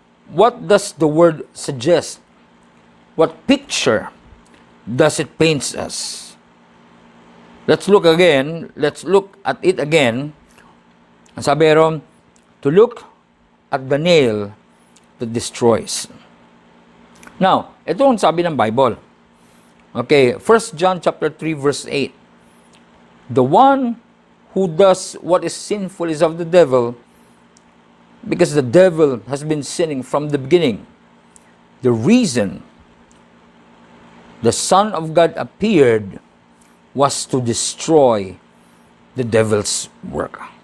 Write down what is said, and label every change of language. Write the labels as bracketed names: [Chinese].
[English] What does the word suggest? What picture does it paint us? Let's look again. Let's look at it again. [Filipino] Ang sabi ron, [English] to look at the nail that destroys. [Filipino] Now, ito ang sabi ng Bible. [English] Okay, 1 John chapter 3 verse 8. The one who does what is sinful is of the devil, because the devil has been sinning from the beginning. The reason the Son of God appeared was to destroy the devil's work.